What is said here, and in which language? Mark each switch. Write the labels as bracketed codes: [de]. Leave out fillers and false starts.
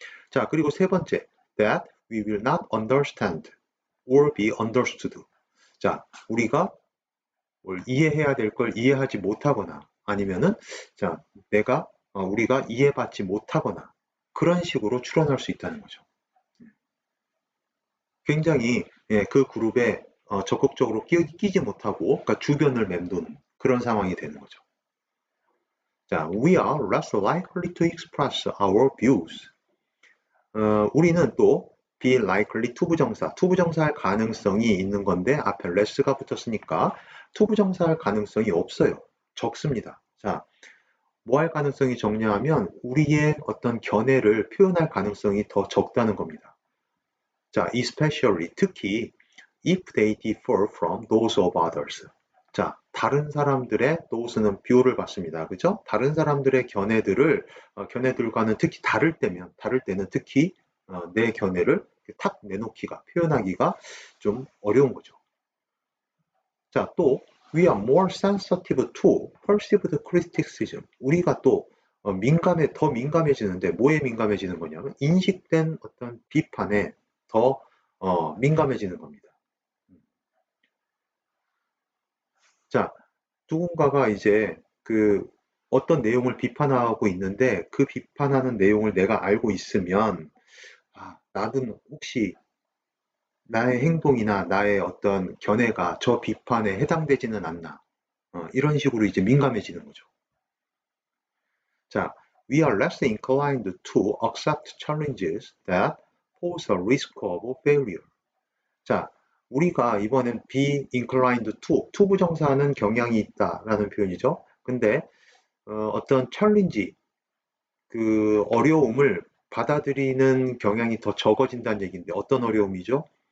[ko] 자, 그리고 세 번째, [en] that we will not understand or be understood. [ko] 자, 우리가 뭘 이해해야 될 걸 이해하지 못하거나 아니면은 자, 우리가 이해받지 못하거나 그런 식으로 추론할 수 있다는 거죠. 굉장히 그 그룹에 적극적으로 끼지 못하고 그러니까 주변을 맴도는 그런 상황이 되는 거죠. [en] 자, we are less likely to express our views. [ko] 우리는 또 be likely 투부정사할 가능성이 있는 건데 앞에 less가 붙었으니까 투부정사할 가능성이 없어요. 적습니다. 자, 뭐 할 가능성이 적냐하면 우리의 어떤 견해를 표현할 가능성이 더 적다는 겁니다. [en] 자, especially 특히 if they differ from those of others. [ko] 자, 다른 사람들의 those는 비호를 받습니다. 그죠? 다른 사람들의 견해들과는 특히 다를 때는 특히 내 견해를 탁 내놓기가, 표현하기가 좀 어려운 거죠. [en] 자, 또 we are more sensitive to perceived criticism. [ko] 우리가 또 더 민감해지는데 뭐에 민감해지는 거냐면 인식된 어떤 비판에 더 민감해지는 겁니다. 자, 누군가가 이제 그 어떤 내용을 비판하고 있는데 그 비판하는 내용을 내가 알고 있으면 나는 혹시 나의 행동이나 나의 어떤 견해가 저 비판에 해당되지는 않나. 이런 식으로 이제 민감해지는 거죠. [en] 자, we are less inclined to accept challenges that pose a risk of failure. [ko] 자, 우리가 이번엔 be inclined to 부정사는 경향이 있다라는 표현이죠. 근데 어떤 챌린지, 그 어려움을 받아들이는 경향이 더 적어진다는 얘기인데 어떤 어려움이죠?